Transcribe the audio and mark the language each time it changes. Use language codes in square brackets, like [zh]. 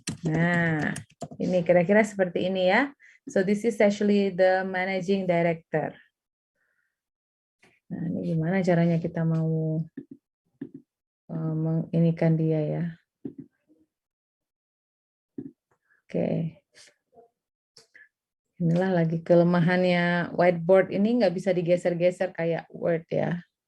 [id] Nah, ini kira-kira seperti ini ya. [en] So this is actually the managing director. [id] Nah, ini gimana caranya kita mau menginikan dia ya. Oke. Inilah lagi kelemahannya whiteboard ini, nggak bisa digeser-geser kayak Word ya.